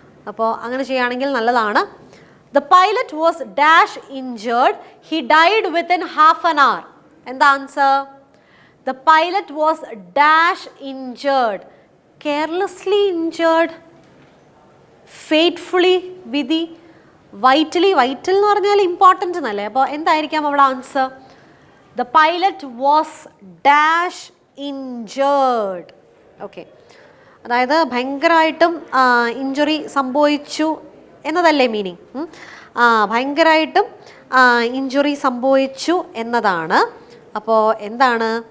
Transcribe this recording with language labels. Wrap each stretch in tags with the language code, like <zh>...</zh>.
<ml>അപ്പോൾ അങ്ങനെ ചെയ്യുകയാണെങ്കിൽ നല്ലതാണ്.</ml> <en>The pilot was dash injured, he died within half an hour.</en> <ml>എന്താ</ml> <en>Answer? The pilot was dash injured. Carelessly injured, fatefully,</en> <ml>വിധി,</ml> <en>Vitally.</en> <ml>Vital എന്ന് പറഞ്ഞാൽ ഇമ്പോർട്ടൻ്റ് എന്നല്ലേ. അപ്പോൾ എന്തായിരിക്കാം അവിടെ answer?</ml> <en>The pilot was dash injured.</en> <ml>Okay, അതായത് ഭയങ്കരമായിട്ടും ഇഞ്ചുറി സംഭവിച്ചു എന്നതല്ലേ മീനിങ്. ഭയങ്കരമായിട്ടും ഇഞ്ചുറി സംഭവിച്ചു എന്നതാണ്. അപ്പോൾ എന്താണ്?</ml>